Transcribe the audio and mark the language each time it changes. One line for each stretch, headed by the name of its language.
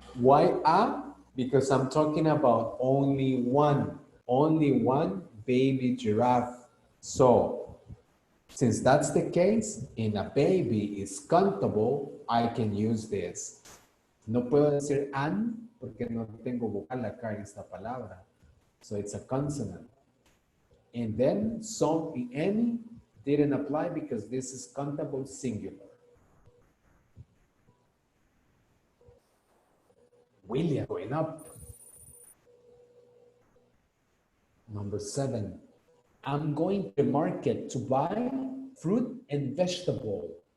English: Why Because I'm talking about only one baby giraffe. So, since that's the case, and a baby is countable, I can use this.
Spanish: No puedo decir an porque no tengo vocal acá en esta palabra.
English: So it's a consonant. And then some, any, didn't apply because this is countable singular. William going up. Number 7. I'm going to the market to buy fruit and vegetable.